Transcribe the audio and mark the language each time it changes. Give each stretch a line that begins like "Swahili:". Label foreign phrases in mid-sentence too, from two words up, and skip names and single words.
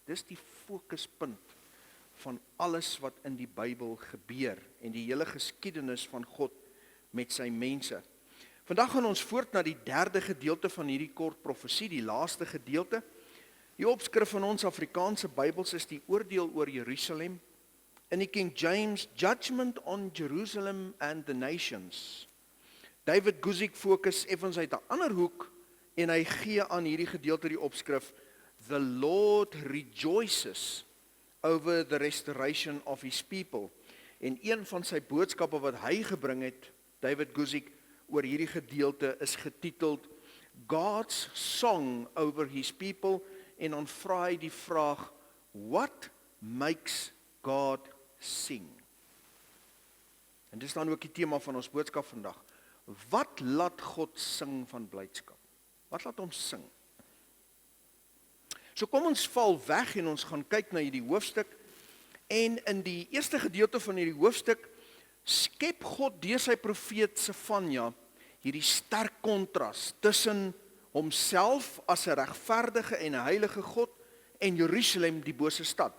Afrikaans: Dis die fokuspunt van alles wat in die Bybel gebeur en die hele geskiedenis van God met sy mense. Vandag gaan ons voort na die derde gedeelte van hierdie kort profesie, die laaste gedeelte. Die opskrif van ons Afrikaanse Bybels is die oordeel oor Jerusalem. In die King James, Judgment on Jerusalem and the Nations. David Guzik fokus effens uit 'n ander hoek en hy gee aan hierdie gedeelte die opskrif The Lord rejoices over the restoration of his people. En een van sy boodskappe wat hy gebring het, David Guzik, oor hierdie gedeelte is getiteld God's Song over his people, en dan vra hy die vraag,
English: what makes God sing?
Afrikaans: En dis dan ook die tema van ons boodskap vandag. Wat laat God sing van blydskap? Wat laat hom sing? So kom ons val weg en ons gaan kyk na hierdie hoofstuk. En in die eerste gedeelte van hierdie hoofstuk skep God deur sy profeet Sefanja hierdie sterk kontras tussen homself as 'n regverdige en 'n heilige God en Jerusalem die bose stad.